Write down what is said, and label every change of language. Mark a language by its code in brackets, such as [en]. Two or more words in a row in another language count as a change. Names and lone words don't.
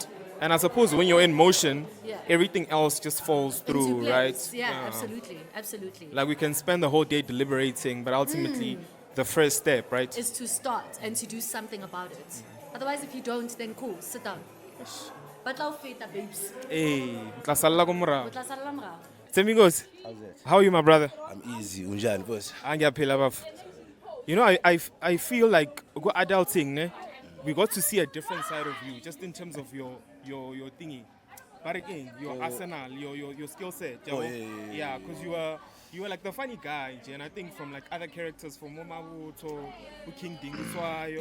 [en] And I suppose when you're in motion, Yeah. everything else just falls Into through, place. right? Yeah, absolutely. Like we can spend the whole day deliberating, but ultimately the first step, right? Is to start and to do something about it. Otherwise, if you don't, then cool, sit down. But I'll feta, babes. [st] Hey, tlasalla ko morao. O tla sala morao. Thembinkosi, [en] How's it? how are you, my brother? I'm easy. [zu] Unjani, boss? Angiyaphila bafo. [en] I feel like go adulting, ne? We got to see a different side of you, just in terms of your thingy. But again, your arsenal, your skill set. Oh, yeah. Because you were like the funny guy, and I think from like other characters, from Moma Wuto, King Dinguswayo,